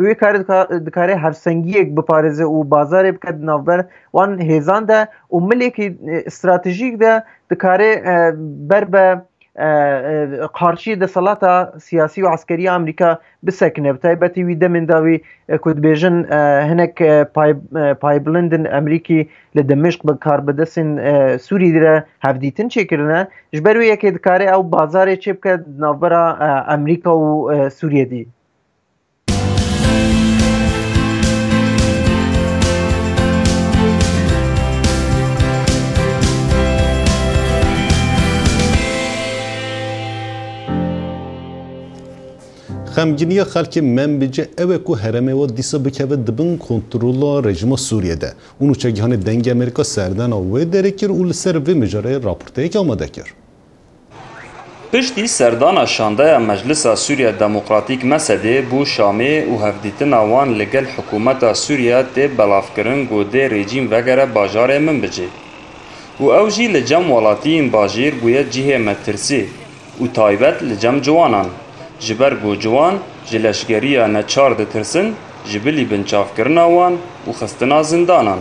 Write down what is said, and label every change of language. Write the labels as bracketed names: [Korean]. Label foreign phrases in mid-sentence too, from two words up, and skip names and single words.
[Kurdish] wê karê dikare hevsengiyek biparêze û bazarê bike di navber wan hêzan de û milekî stratejîk de dikare ber be qarşî deselata siyasî û eskerî Amerîka bisekine bi taybetî wî demên da wî ku dibêjin hinek paybilindin Amerîkî li Dimeşq bi karbidestên Sûriyê de hevdîtin çêkirine ji ber wê yekê dikare ew bazarê çê bike di navbera Amerîka û Sûriyedî. [Central Kurdish] خەمگینیە خەڵکی منبیجە ئەوە [Kurdish] ku heremê we dîsa bikeve dibin kontrola rejima Sûriyê de û nûçegihanê dengê Amerîka serdana wê derê kir û li ser vê mijareyê raporteyekê amade kir. Piştî serdana şandeya Meclisa Sûriya Demokratîk Mesedê bû Şamê û hevdîtina wan li gel hikûmeta Sûriya tê belavkirin godê rejîm vegere bajarê Minbicê û ew jî li cem welatiyên bajêr bûye cihê me tirsê û taybet li cem ciwanan ji ber ku ciwan ji leşkeriya neçar ditirsin ji bilî binçavkirina wan û xistina zindanan.